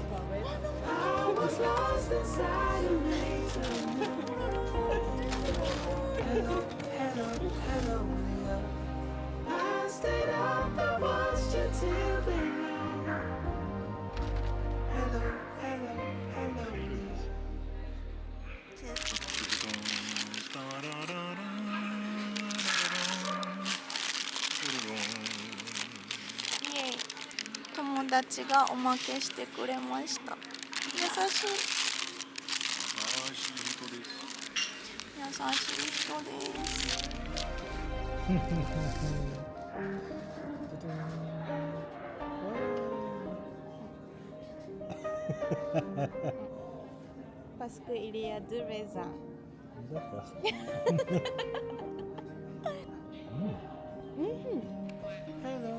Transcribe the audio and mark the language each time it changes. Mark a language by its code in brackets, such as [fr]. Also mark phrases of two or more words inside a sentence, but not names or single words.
[en] I was lost inside a maze of you. Hello, hello, hello, Leon. I stayed up and watched you till the night. Hello, hello, hello, Leon. [ja] イエイ、友達がおまけしてくれました。優しい優しい人です。 [fr] Parce qu'il y a deux raisins. D'accord. [en] Hello,